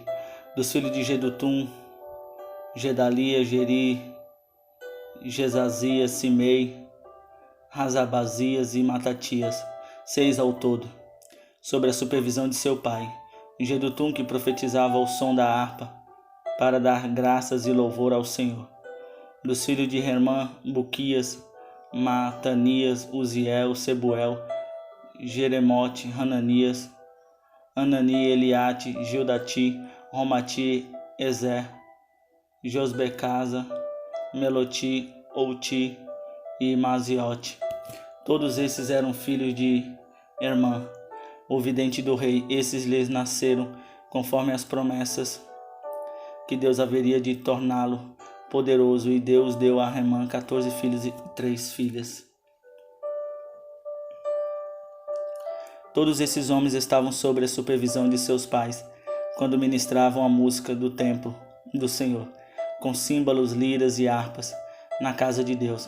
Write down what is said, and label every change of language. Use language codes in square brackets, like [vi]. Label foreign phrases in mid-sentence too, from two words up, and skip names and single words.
[pt] Dos filhos de Jedutum, Gedalia, Geri, Jezazias, Simei, Razabazias e Matatias, 6 ao todo, sobre a supervisão de seu pai. Jedutum, que profetizava ao som da harpa, para dar graças e louvor ao Senhor. Dos filhos de Hermã, Buquias, Matanias, Uziel, Sebuel, Jeremote, Hananias, Anani, Eliate, Gildati, Romati, Ezer, Josbecasa, Meloti, Outi e Maziote. Todos esses eram filhos de Hermã, o vidente do rei. Esses lhes nasceram conforme as promessas que Deus haveria de torná-lo poderoso, e Deus deu a Hermã 14 filhos e 3 filhas. Todos esses homens estavam sob a supervisão de seus pais, quando ministravam a música do templo do Senhor, com símbolos, liras e harpas, na casa de Deus.